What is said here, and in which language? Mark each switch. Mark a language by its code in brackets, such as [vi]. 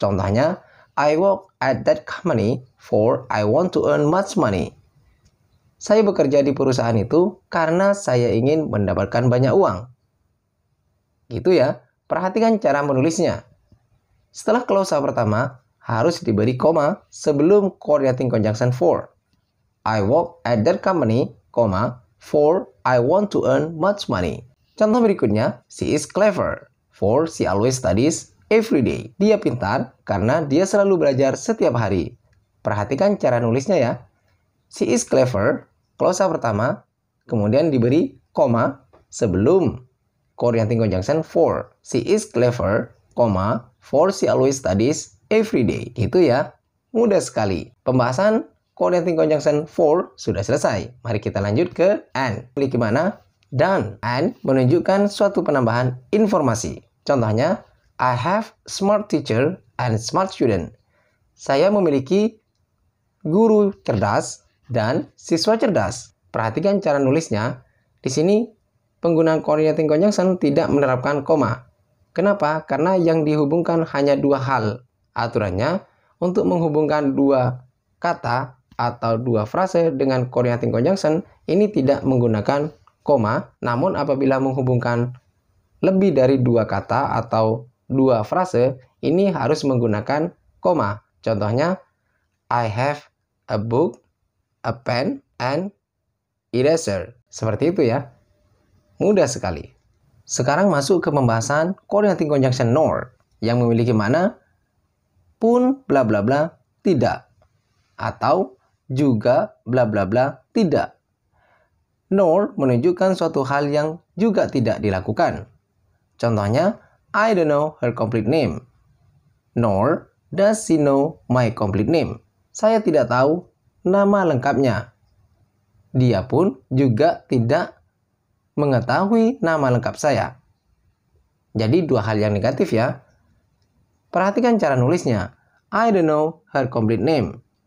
[en] Contohnya, I work at that company for I want to earn much money. [id] Saya bekerja di perusahaan itu karena saya ingin mendapatkan banyak uang. Gitu ya. Perhatikan cara menulisnya. Setelah klausa pertama, harus diberi koma sebelum coordinating conjunction for. [en] I work at that company, for I want to earn much money. Contoh berikutnya, she is clever, for she always studies every day. [id] Dia pintar karena dia selalu belajar setiap hari. Perhatikan cara nulisnya ya. [en] She is clever, [id] klausa pertama, kemudian diberi koma sebelum coordinating conjunction for. [en] She is clever, for she always studies every day. [id] Gitu ya. Mudah sekali. Pembahasan coordinating conjunction for sudah selesai. Mari kita lanjut ke and. Memiliki mana? Dan. And menunjukkan suatu penambahan informasi. [en] Contohnya, I have smart teacher and smart student. [id] Saya memiliki guru cerdas dan siswa cerdas. Perhatikan cara nulisnya. Di sini penggunaan coordinating conjunction tidak menerapkan koma. Kenapa? Karena yang dihubungkan hanya dua hal. Aturannya, untuk menghubungkan dua kata atau dua frase dengan coordinating conjunction ini tidak menggunakan koma, namun apabila menghubungkan lebih dari dua kata atau dua frase ini harus menggunakan koma. [en] Contohnya, I have a book, a pen, and eraser. [id] Seperti itu ya. Mudah sekali. Sekarang masuk ke pembahasan coordinating conjunction nor yang memiliki makna pun bla bla bla tidak atau juga bla bla bla tidak. Nor menunjukkan suatu hal yang juga tidak dilakukan. [en] Contohnya, I don't know her complete name. Nor does she know my complete name. [id] Saya tidak tahu nama lengkapnya. Dia pun juga tidak mengetahui nama lengkap saya. Jadi dua hal yang negatif ya. Perhatikan cara nulisnya. [en] I don't know her complete name.